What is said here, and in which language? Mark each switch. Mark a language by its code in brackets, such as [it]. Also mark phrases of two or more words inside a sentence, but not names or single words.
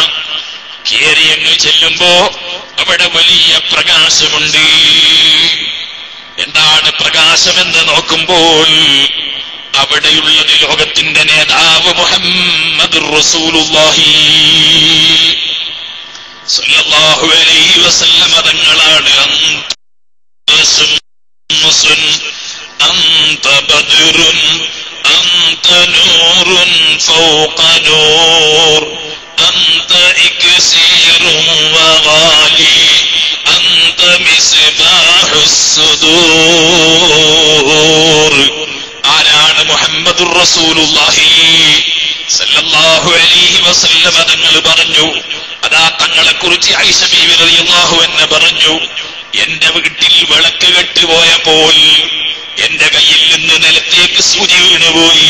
[ml] കയറി അങ്ങ് ചെല്ലുമ്പോ അവിടെ വലിയ പ്രകാശമുണ്ട്. എന്താണ് പ്രകാശമെന്ന് നോക്കുമ്പോൾ അവിടെയുള്ളത് ലോകത്തിന്റെ നേതാവ് [ar] محمد رسول الله صلى الله عليه وسلم [ml] തങ്ങളാണ്. [ar] أنت بدر أنت نور فوق نور أنت إكسير وغالي أنت مصباح الصدور. [ml] ആരാണ് [ar] محمد رسول الله صلى الله عليه وسلم [ml] തങ്ങൾ പറഞ്ഞു. അതാ തങ്ങളെ കുറിച്ച് ആയിഷ ബീവി [ar] رضي الله عنها [ml] പറഞ്ഞു, എന്റെ വീട്ടിൽ വിളക്ക് കെട്ടുപോയപ്പോൾ എന്റെ കയ്യിൽ നിന്ന് നിലത്തേക്ക് സൂചി വീണുപോയി.